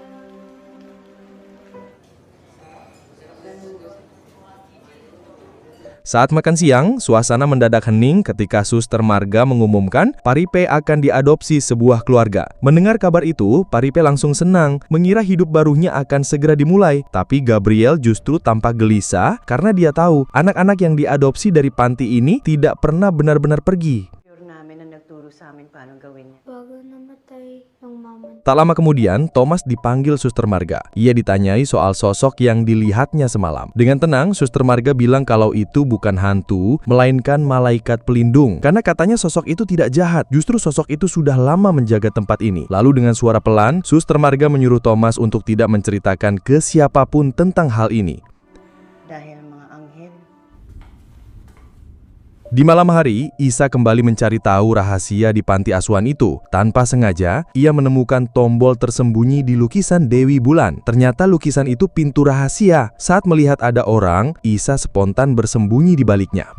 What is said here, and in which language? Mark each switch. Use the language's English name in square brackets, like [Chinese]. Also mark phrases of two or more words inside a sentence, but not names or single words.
[Indonesian] Saat makan siang, suasana mendadak hening ketika Suster Marga mengumumkan Paripe akan diadopsi sebuah keluarga. Mendengar kabar itu, Paripe langsung senang, mengira hidup barunya akan segera dimulai. Tapi Gabriel justru tampak gelisah karena dia tahu anak-anak yang diadopsi dari panti ini tidak pernah benar-benar pergi. [Filipino] namin na nagturo sa amin paano gawin niya. Bago namatay ng mama. [Indonesian] Tak lama kemudian, Thomas dipanggil Suster Marga. Ia ditanyai soal sosok yang dilihatnya semalam. Dengan tenang, Suster Marga bilang kalau itu bukan hantu, melainkan malaikat pelindung. Karena katanya sosok itu tidak jahat, justru sosok itu sudah lama menjaga tempat ini. Lalu dengan suara pelan, Suster Marga menyuruh Thomas untuk tidak menceritakan ke siapapun tentang hal ini. [Filipino] Dahil mga anghel. [Indonesian] Di malam hari, Isa kembali mencari tahu rahasia di panti asuhan itu. Tanpa sengaja, ia menemukan tombol tersembunyi di lukisan Dewi Bulan. Ternyata lukisan itu pintu rahasia. Saat melihat ada orang, Isa spontan bersembunyi di baliknya.